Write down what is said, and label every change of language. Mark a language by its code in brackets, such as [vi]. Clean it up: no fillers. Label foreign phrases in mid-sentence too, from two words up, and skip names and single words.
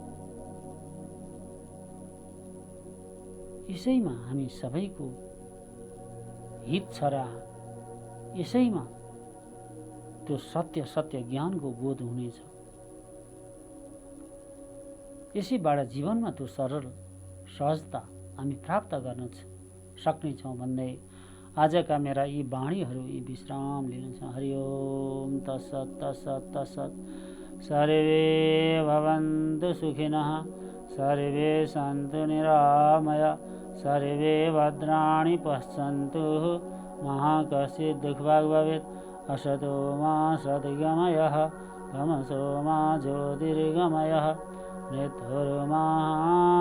[ne] यसैमा हामी सबैको हित छ र यसैमा त्यो सत्य ज्ञानको बोध हुनेछ। यसैबाट जीवनमा त्यो सरल सहजता हामी प्राप्त गर्न सक्नेछौँ भन्दै आजका मेरा यी वाणीहरू यी विश्राम लिनेछ। [sa] हरि ओम तत्सत तत्सत तत्सत। सर्वे भवन्तु सुखिनः, सर्वे सन्तु निरामया, सर्वे भद्राणि पश्यन्तु, मा कश्चित् दुःखभाग् भवेत्। असतो मा सद्गमयः, तमसो मा ज्योतिर्गमयः, मृत्युर्मा